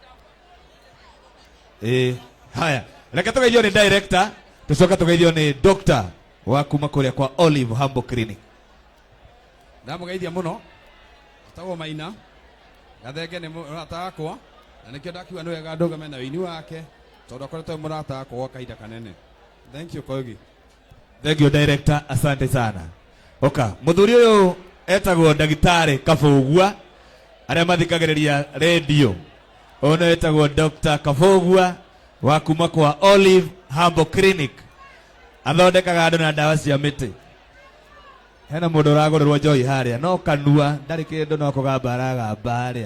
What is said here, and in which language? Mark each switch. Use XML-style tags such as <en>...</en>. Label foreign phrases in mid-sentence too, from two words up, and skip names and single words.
<ki>Haya, reke tũgeithio nĩ director, tũcoka tũgeithio nĩ doctor wa kuma kũrĩa kwa Olive Humble Clinic. Ndamũgeithia mũno. Tawo Maina Gathenge nĩ mũrata wakwa na nĩkĩo ndakiuga nĩ wega ndũgame na wĩini wake tondũ akoretwo mũrata wakwa gwa kahinda kanene.</ki> <en>Thank you Kogi. Thank you director,</en> <sw>asante sana.</sw> <ki>Oka, muthuri uyu etagwo ndagitari Kabogua aria mathikagiriria radio. Ono etagwo Dr. Kabogua wa kuma kwa Olive Herbal Clinic. Athondekaga andu na ndawa cia miti. Hena mundu uragurerwo njohi haria no kanua ndari kindu no kugamba aragamba aria.</ki>